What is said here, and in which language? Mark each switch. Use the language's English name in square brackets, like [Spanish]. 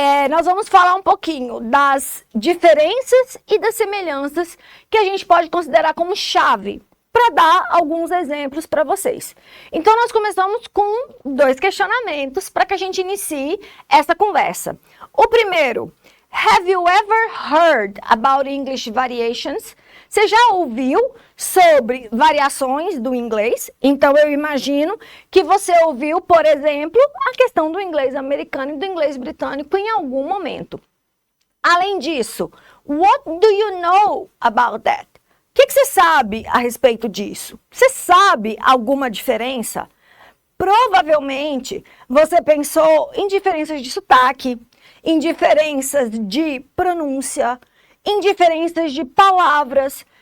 [Portuguese] Nós vamos falar um pouquinho das diferenças e das semelhanças que a gente pode considerar como chave para dar alguns exemplos para vocês. Então, nós começamos com dois questionamentos para que a gente inicie essa conversa. O primeiro, [English] have you ever heard about English variations? [Portuguese] Você já ouviu sobre variações do inglês? Então, eu imagino que você ouviu, por exemplo, a questão do inglês americano e do inglês britânico em algum momento. Além disso, [English] what do you know about that? [Portuguese] O que você sabe a respeito disso? Você sabe alguma diferença? Provavelmente você pensou em diferenças de sotaque, em diferenças de pronúncia, em diferenças de palavras.